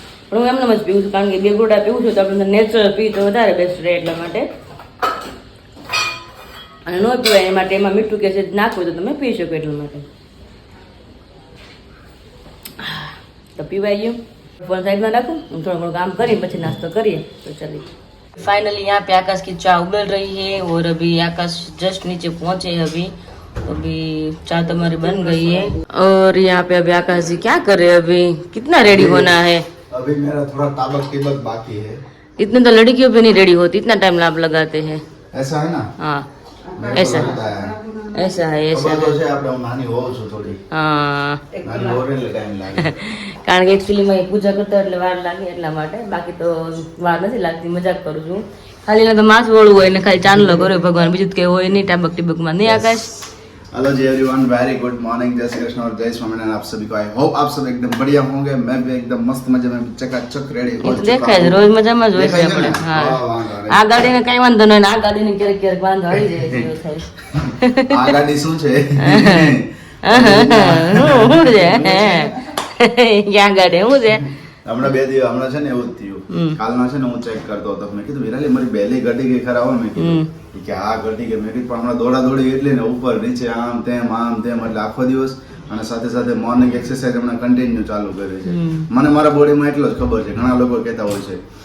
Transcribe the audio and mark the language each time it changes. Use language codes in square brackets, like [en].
[gu] પણ હું એમને જ પીવું છું, કારણ કે 2 ગોળા પીવું છું તો આપણે નેચરલ પી તો વધારે બેસ્ટ રહે એટલા માટે. અને ન પીવાય એ માટે એમાં મીઠું કે છે નાખવું તો તમે પી શકો એટલા માટે. તો પીવાઈ ગયું. ફોન સાઈડમાં રાખું, હું થોડું ઘણું કામ કરીને પછી નાસ્તો કરીએ તો ચાલી. [hi] फाइनली यहाँ पे आकाश की चाय उबल रही है और अभी आकाश जस्ट नीचे पहुंचे हैं अभी चाय तो हमारी बन गई है और यहाँ पे अभी आकाश जी क्या कर रहे हैं अभी कितना रेडी होना है अभी मेरा थोड़ा ताबक तिबक बाकी है। इतने तो लड़कियों पे नहीं रेडी होती इतना टाइम आप लगाते हैं ऐसा है ना हाँ मेरे को ऐसा लगता है ऐसा है ऐसा [gu] ખબર તો [hi] है [gu] છે આપણે હું નાની હોઉં છું થોડી હા નાની હોઉં એટલે ટાઈમ લાગે કારણ કે એકચ્યુઅલીમાં એ પૂજા કરતા એટલે વાર લાગે એટલા માટે બાકી તો વાર નથી લાગતી મજાક કરું છું ખાલી એને તો માસ વળવું હોય ને ખાલી ચાંદલો કર્યો ભગવાન બીજું તો કઈ હોય નહીં ટાબક ટીબકમાં નહીં आकाश [hi] हेलो जी एवरीवन वेरी गुड मॉर्निंग जय श्री कृष्ण और जय स्वामीनारायण आप सभी को आई होप आप सब एकदम बढ़िया होंगे मैं भी एकदम मस्त मजे में चकाचक रेडी हो चुका [gu] દેખાય છે રોજ મજામાં જ હોય છે આપણે હા આ ગાડીને કઈ વાંધો નહીં ને આ ગાડીને ક્યારેક ક્યારેક વાંધો આવી જાય છે એવું થાય આ ગાડી શું છે શું છે ક્યાં ગાડી શું છે હમણાં હમણાં છે ને એવું જ થયું કાલના છે ને હું ચેક કરતો હતો મેં કીધું વિરાલી મારી બેલી ઘટી ગઈ ખરા હોય મેં કીધું કે આ ઘટી ગઈ મેં કીધું પણ હમણાં દોડા દોડી એટલી ને ઉપર નીચે આમ તેમ એટલે આખો દિવસ અને સાથે સાથે મોર્નિંગ એક્સરસાઇઝ હમણાં કન્ટિન્યુ ચાલુ કરી છે મને મારા બોડીમાં એટલો જ ખબર છે ઘણા લોકો કહેતા હોય છે